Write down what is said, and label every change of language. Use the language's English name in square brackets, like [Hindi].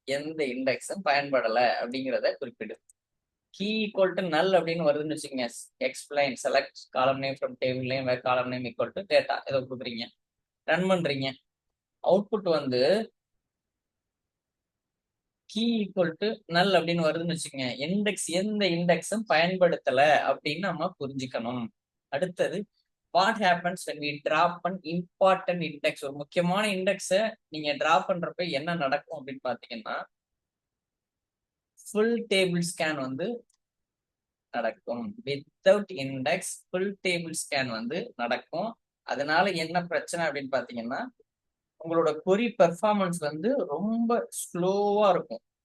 [Tamil] எந்த இண்டெக்ஸும் பயன்படல அப்படிங்கிறத குறிப்பிடு. Key equal to நல் அப்படின்னு வருதுன்னு வச்சுக்கோங்க, எக்ஸ்பிளைன் செலக்ட் காலம் நேம் ஃப்ரம் டேபிள் நேம் வேர் காலம் நேம் ஈக்குவல் டு டேட்டா ஏதோ கொடுக்குறீங்க, ரன் பண்றீங்க. அவுட்புட் வந்து கீ ஈக்குவல் டு நல் அப்படின்னு வருதுன்னு வச்சுக்கோங்க, எந்த இண்டெக்ஸும் பயன்படுத்தல அப்படின்னு நம்ம புரிஞ்சுக்கணும். அடுத்தது [English] What happens when we drop an important index? [Tamil] ஒரு முக்கியமான இண்டெக்ஸை நீங்க டிராப் பண்றப்ப என்ன நடக்கும் அப்படின்னு பாத்தீங்கன்னா ஃபுல் டேபிள் ஸ்கேன் வந்து நடக்கும். Without index full table scan வந்து நடக்கும். அதனால என்ன பிரச்சனை அப்படின்னு பாத்தீங்கன்னா உங்களோட கொரி பெர்ஃபார்மன்ஸ் வந்து ரொம்ப ஸ்லோவா இருக்கும்.